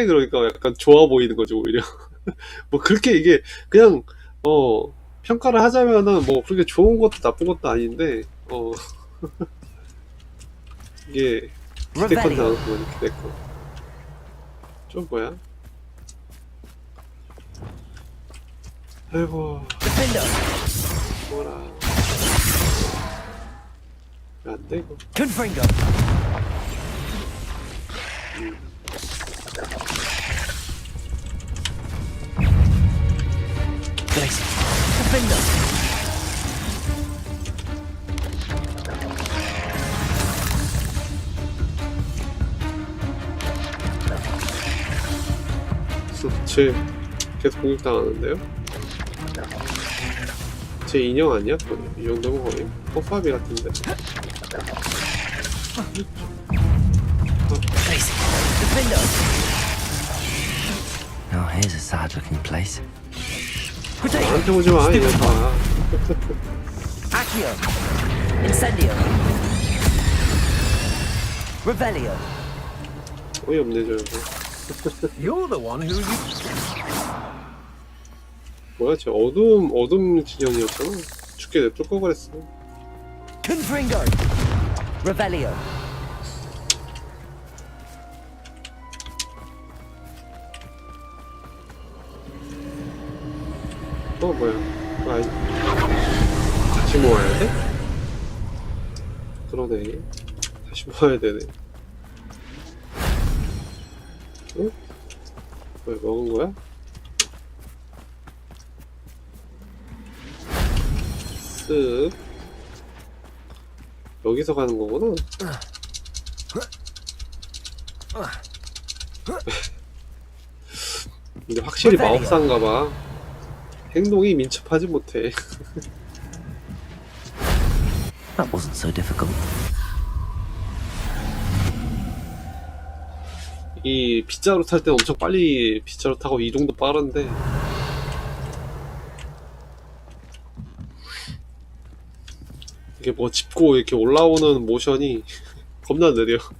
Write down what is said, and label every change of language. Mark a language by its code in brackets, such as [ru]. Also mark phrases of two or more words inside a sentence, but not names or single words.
[ko] 그러니까 약간 좋아 보이는 거죠 오히려. 뭐 그렇게 이게 그냥 평가를 하자면은 뭐 그렇게 좋은 것도 나쁜 것도 아닌데 이게 기대컨 당한 거니 기대컨. 좀 뭐야? 아이고 뭐라 안 돼 이거. [la] Confringo. Glacier. Confringo. [ko] 쟤 계속 공격당하는데요? 쟤 인형 아니야? 이 정도면 거의 뽀파비 같은데. [la] Glacier. Confringo. [en] Now here's a sad-looking place. [ko] 나한테 오지 마 이거 봐. [la] Accio. Incendio. Revelio. [ko] 어이없네 저거. [en] You're the one who [ko] 뭐야 쟤 어둠 진영이었잖아. 죽게 냅둘 거 그랬어. [la] Confringo. Revelio. [ko] 뭐야 다시 모아야 돼? 그러네. 다시 모아야 되네. 응? 왜 먹은 거야? 쓱 여기서 가는 거구나. 근데 확실히 마법사인가 봐. 행동이 민첩하지 못해. [en] That wasn't so difficult. [ko] 이 빗자루 탈 때 엄청 빨리 빗자루 타고 이동도 빠른데 이게 뭐 짚고 이렇게 올라오는 모션이 겁나 느려.